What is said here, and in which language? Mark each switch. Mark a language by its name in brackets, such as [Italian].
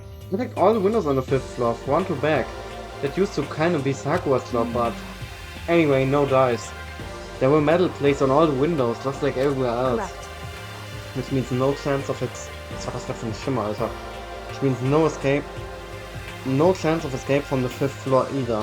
[English] Protect all the windows on the 5th floor, front to back. That used to kind of be Sakura's job, but... Anyway, no dice. There were metal plates on all the windows, just like everywhere else. correct. Which means no chance of [German] Was war das gerade für ein Schimmer, Alter? [English] Which means no escape. No chance of escape from the 5th floor either.